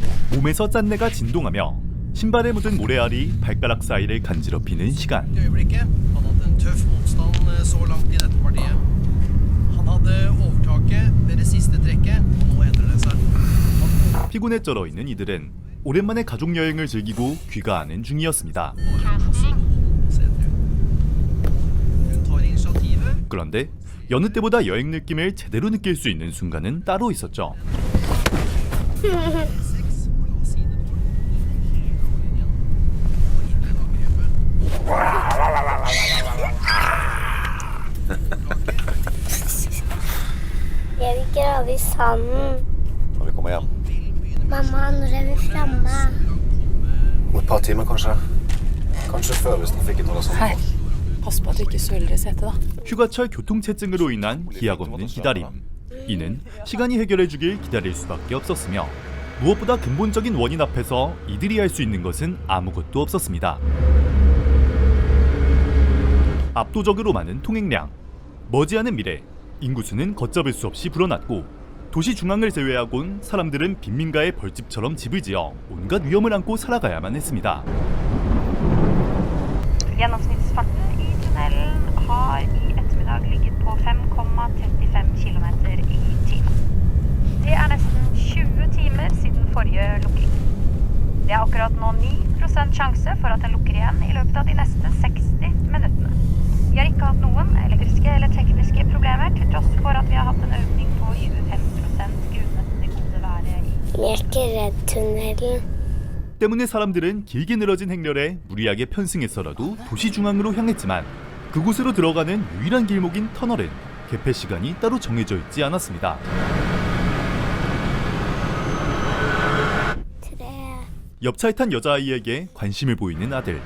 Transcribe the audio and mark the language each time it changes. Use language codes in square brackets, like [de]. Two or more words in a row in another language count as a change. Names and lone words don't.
[ko] 몸에서 짠내가 진동하며 신발에 묻은 모래알이 발가락 사이를 간지럽히는 시간. [no] I øyeblikket. Han hadde en tøff motstand så langt i dette partiet. Han hadde overtaket ved det siste trekket, og nå endrer det seg. [ko] 피곤에 쩔어 있는 이들은 오랜만에 가족 여행을 즐기고 귀가하는 중이었습니다. [no] Hun tar initiativet. [ko] 그런데 여느 때보다 여행 느낌을 제대로 느낄 수 있는 순간은 따로 있었죠. [no] Seks, og la oss si det nå. Igjen. Og inn i angrepet. Jeg vil grave i sanden. Når vi kommer hjem. Mamma, når er vi framme? Om et par timer, kanskje. Kanskje før, hvis trafikken holder sånn. Hei, pass på at du ikke søler i setet, da. [ko] 휴가철 교통체증으로 인한 기약 없는 기다림. 이는 시간이 해결해주길 기다릴 수밖에 없었으며 무엇보다 근본적인 원인 앞에서 이들이 할 수 있는 것은 아무것도 없었습니다. 압도적으로 많은 통행량, 머지않은 미래, 인구수는 걷잡을 수 없이 불어났고 도시 중앙을 제외하곤 사람들은 빈민가의 벌집처럼 집을 지어 온갖 위험을 안고 살아가야만 했습니다. [no] Gjennomsnittsfarten i tunnelen har i ettermiddag ligget på 5,35 km i timen. Det er nesten 20 timer siden forrige lukking. Det er akkurat nå 9% sjanse for at den lukker igjen i løpet av de neste 60 minuttene. Vi har ikke hatt noen elektriske eller tekniske problemer, til tross for at vi har hatt en økning på 25% grunnet det gode været i Jeg er ikke redd tunnelen. [ko] 때문에 사람들은 길게 늘어진 행렬에 무리하게 편승해서라도 도시 중앙으로 향했지만 그곳으로 들어가는 유일한 길목인 터널은 개폐 시간이 따로 정해져 있지 않았습니다. [no] Tre. [ko] 옆차에 탄 여자아이에게 관심을 보이는 아들.